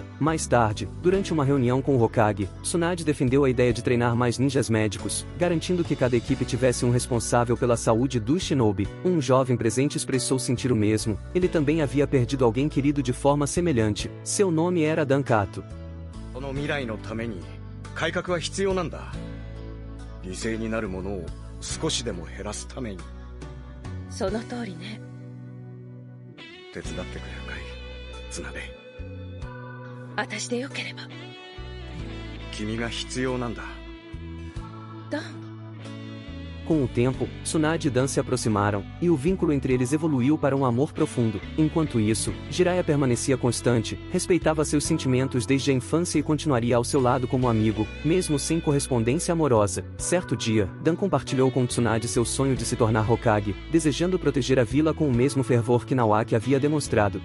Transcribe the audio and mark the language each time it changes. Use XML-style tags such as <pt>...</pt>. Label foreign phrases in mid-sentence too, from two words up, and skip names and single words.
<pt>Mais tarde, durante uma reunião com o Hokage, Tsunade defendeu a ideia de treinar mais ninjas médicos, garantindo que cada equipe tivesse um responsável pela saúde dos shinobi. Um jovem presente expressou sentir o mesmo. Ele também havia perdido alguém querido de forma semelhante. Seu nome era Dankato.</pt> <ja>この未来のために改革は必要なんだ。犠牲になるものを少しでも減らすために。その通りね。手伝ってくれるかい、綱部。私でよければ。君が必要なんだ。ダン。</ja> <pt>Com o tempo, Tsunade e Dan se aproximaram, e o vínculo entre eles evoluiu para um amor profundo. Enquanto isso, Jiraiya permanecia constante, respeitava seus sentimentos desde a infância e continuaria ao seu lado como amigo, mesmo sem correspondência amorosa. Certo dia, Dan compartilhou com Tsunade seu sonho de se tornar Hokage, desejando proteger a vila com o mesmo fervor que Naoaki havia demonstrado.</pt>